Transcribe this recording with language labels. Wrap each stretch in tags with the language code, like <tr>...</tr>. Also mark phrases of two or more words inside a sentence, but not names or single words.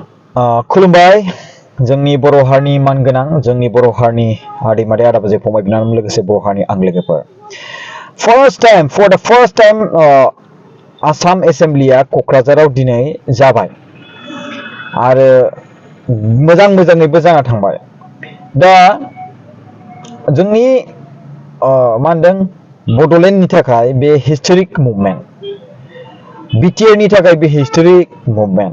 <brx>खुलुमबाय जोंनि बर' हारिनि मानगोनां जोंनि बर' हारिनि आदै-मादै आदा-बाजै फंबाय बिनानाव लोगोसे बर' हारिनि आं लोगोफोर</brx> <en>for the first time</en> <brx>आसाम एसेम्बलिया क'क्राझाराव दिनै जाबाय आरो मोजाङैबो जाना थांबाय। दा जोंनि मा होनदों बड'लेण्डनि थाखाय बे</brx> <en>historic movement,</en> <brx>बिटिआर नि थाखाय बे</brx> <en>historic movement.</en>